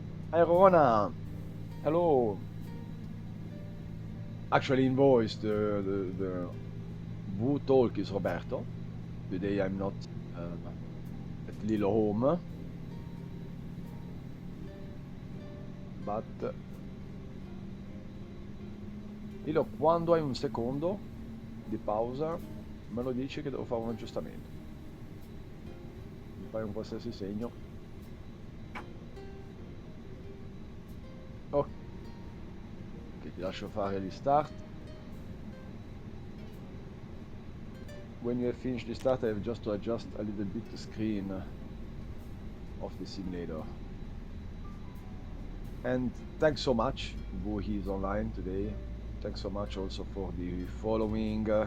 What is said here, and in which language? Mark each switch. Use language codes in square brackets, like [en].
[en] Hi Rona. Hello. Actually in voice the who talk is Roberto. Today I'm not at Lilo home. [it] But Lilo, quando hai un secondo di pausa me lo dici che devo fare un aggiustamento. Mi fai un qualsiasi segno. Ok, ti lascio fare gli start. [en] When you have finished the start, I have just to adjust a little bit the screen of the simulator. And thanks so much who is online today. Thanks so much also for the following.